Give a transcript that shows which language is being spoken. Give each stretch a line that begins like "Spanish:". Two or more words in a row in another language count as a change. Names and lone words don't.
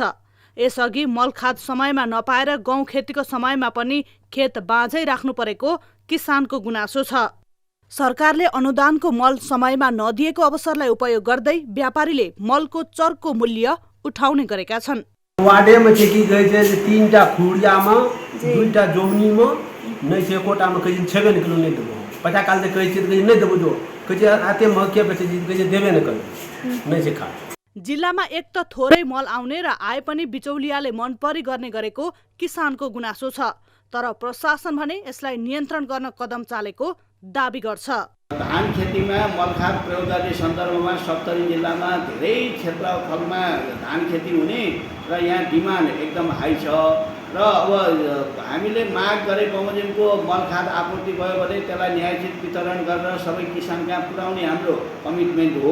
Nepali: यसअघि मल खाद समयमा नपाएर गहुँ खेतीको समयमा पनि खेत बाँझै राख्नु परेको किसानको गुनासो छ। सरकारले अनुदानको मल समयमा नदिएको अवसरलाई उपयोग गर्दै व्यापारीले मलको चर्को मूल्य उठाउने गरेका छन्।
Maithili: वार्डेमा चाहिँ के कहै छै 3टा खुडियामा 2टा जोमनीमा नै छै कोटामा कहै छै 56 किलो नै देबो। पता काल त कहै छै नै देबो, जो कहै छै आते मके पछि कहै छै देबे न करै नै छै खा।
Nepali: जिल्लामा एक त थोरै मल आउने र आए पनि बिचौलियाले मनपरी गर्ने गरेको किसानको गुनासो छ। तर प्रशासन भने यसलाई नियन्त्रण गर्न कदम चालेको दाबी गर्छ। धान खेतीमा मलखाद प्रयोग गर्ने सन्दर्भमा सप्तरी जिल्लामा धेरै क्षेत्रफलमा धान खेती हुने र यहाँ डिमान्ड एकदम हाई छ र अब हामीले माग गरे बमोजिमको मलखाद आपूर्ति भयो भने त्यसलाई न्यायोचित वितरण गरेर सबै किसान कहाँ पुर्याउने हाम्रो कमिटमेन्ट हो।